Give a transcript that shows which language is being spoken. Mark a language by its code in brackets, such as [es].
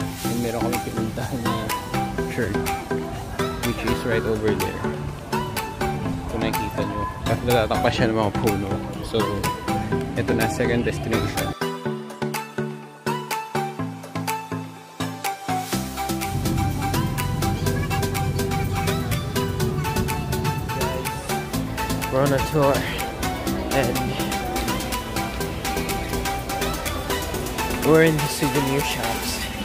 [en] And meron kami pinuntahan na church, which is right over there. [tl] Kung nakikita nyo, at natatakpa siya ng mga puno. [en] So, ito na, second destination. We're on a tour and we're in the souvenir shops.